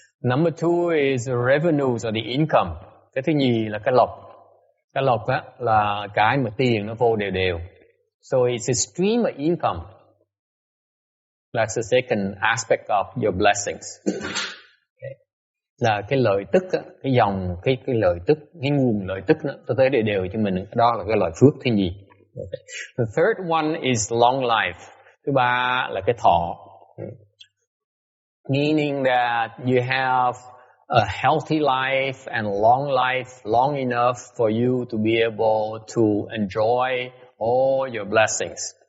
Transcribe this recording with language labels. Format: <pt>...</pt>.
<en>Number two is the revenues or the income.</en> <vi>Cái thứ nhì là cái lộc. Cái lộc á là cái mà tiền nó vô đều.</vi> <en>So it's a stream of income. That's the second aspect of your blessings. Okay.</en> <vi>Là cái lợi tức, cái dòng, cái lợi tức, cái nguồn lợi tức nó tới đều cho mình. Đó là cái loại phước thứ nhì.</vi> <en>Okay. The third one is long life.</en> <vi>Thứ ba là cái thọ.</vi> <en>Meaning that you have a healthy life and long life, long enough for you to be able to enjoy all your blessings.</en>